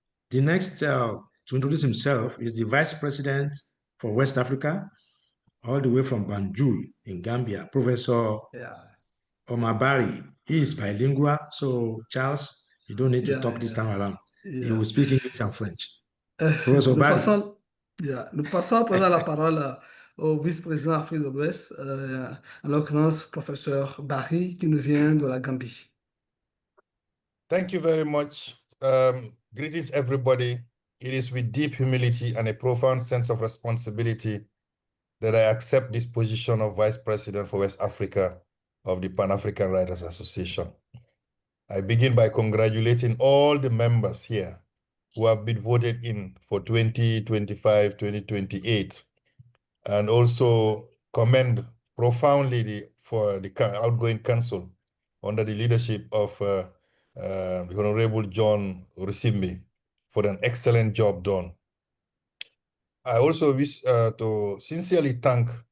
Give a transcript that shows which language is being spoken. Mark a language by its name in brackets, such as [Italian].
[English] The next to introduce himself is the Vice President for West Africa, all the way from Banjul in Gambia, Professor Omabari. He is bilingual, so Charles, you don't need to talk this time around. He will speak English and French. Professor Omabari. [French] Nous passons à présent la parole au vice-président Afrique de l'Ouest, en l'occurrence, professeur Barry, qui nous vient de la Gambie. [English] Thank you very much. Greetings, everybody. It is with deep humility and a profound sense of responsibility that I accept this position of Vice President for West Africa of the Pan-African Writers Association. I begin by congratulating all the members here who have been voted in for 2025, 2028, and also commend profoundly for the outgoing council under the leadership of the Honorable John Rusimbi for an excellent job done. I also wish to sincerely thank